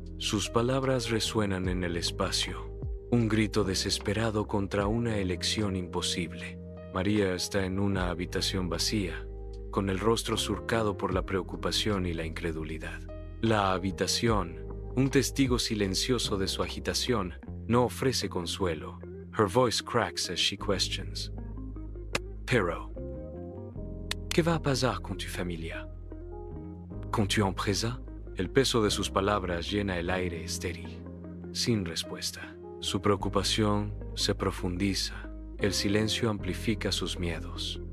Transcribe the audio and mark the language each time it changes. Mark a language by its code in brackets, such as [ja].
[es] Sus palabras resuenan en el espacio. Un grito desesperado contra una elección imposible. María está en una habitación vacía, con el rostro surcado por la preocupación y la incredulidad. La habitación, un testigo silencioso de su agitación, no ofrece consuelo. [en] Her voice cracks as she questions. [es] Pero, ¿qué va a pasar con tu familia? ¿Con tu empresa? El peso de sus palabras llena el aire estéril, sin respuesta. Su preocupación se profundiza. El silencio amplifica sus miedos.